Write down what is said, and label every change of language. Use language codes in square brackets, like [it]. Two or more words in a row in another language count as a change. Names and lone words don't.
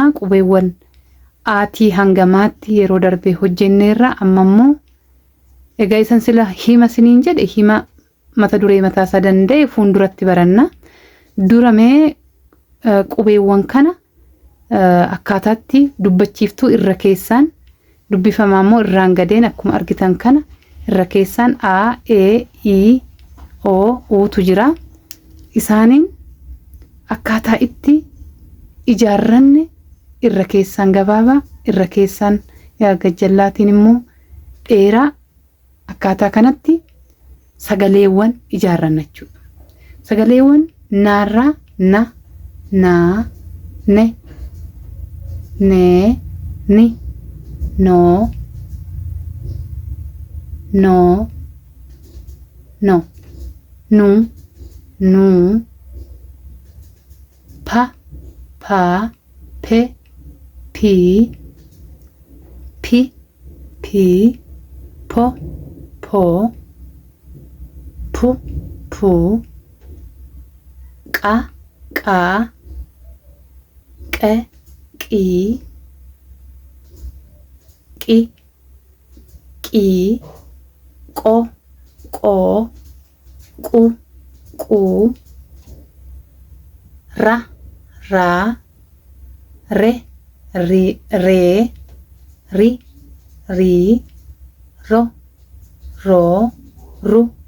[om] Qubeewwan aatii hangamaatti yeroo darbee hojjenneerra amma ammoo egaa isan sila hima siniin jedhe hima mata duree mataa isaa danda'e fuulduratti baranna. Duramee qubeewwan kana akkaataatti dubbachiiftuu irra keessaan dubbifamaa immoo irraan gadeen akkuma argitan kana irra keessaan a e i o utu jira. Isaaniin akkaataa itti ijaarranne irra keessaan gabaabaa irra keessaan gajjallaatiin immoo dheeraa akkaataa kanatti sagaleewwan ijaarranna jechuudha. Sagaleewwan naarraa na naa ne ni no nu pa pe pi po pu qa qe qi qo qu ra re ri ro ru